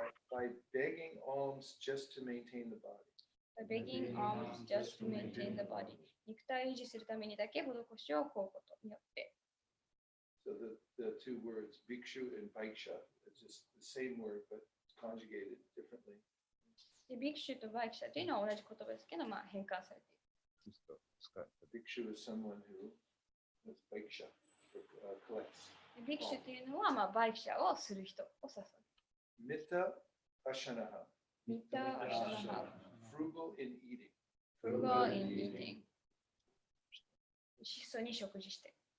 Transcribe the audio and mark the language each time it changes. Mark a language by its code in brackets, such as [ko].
[en] By begging alms just to maintain the body. By begging alms just to maintain the body. [ja] 肉体を維持するためにだけ施しを請うことによって。 [en] So the two words, bhikshu and vaiksha, it's just the same word but conjugated differently. [ja] でビクシュとバイクシャというのは同じ言葉ですけど、変換されている。 [en] A bhikshu is someone who Vaiksha, collects. [ja] ビクシュというのは、バイクシャをする人を指す。 [sa] Mita Ashanaha, ミタアシャナハ、 [en] frugal in eating. フルガーインイーティング。 [ja] 質素に食事して。